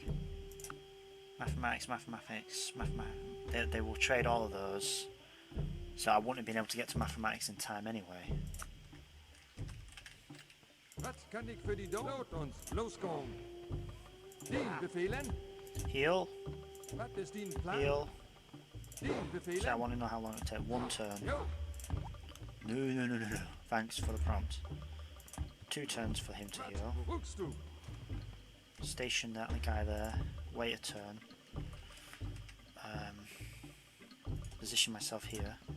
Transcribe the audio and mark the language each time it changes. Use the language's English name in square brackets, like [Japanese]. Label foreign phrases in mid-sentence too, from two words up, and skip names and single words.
[English] Mathematics, they will trade all of those. So I wouldn't have been able to get to mathematics in time anyway. [Dutch] Wat kan ik voor die doen? Laat ons loskomen. Dien bevelen? [English] Heal. [Dutch] Wat is die plan? [English] Heal. [Dutch] Dien [English] So I [Dutch] bevelen? [English] want to know how long it takes. One turn. Jo. No. Thanks for the prompt. 2 turns for him to [Dutch] Wat [English] heal. [Dutch] behoekst u? [English] Station that guy there. Wait a turn. Position myself here.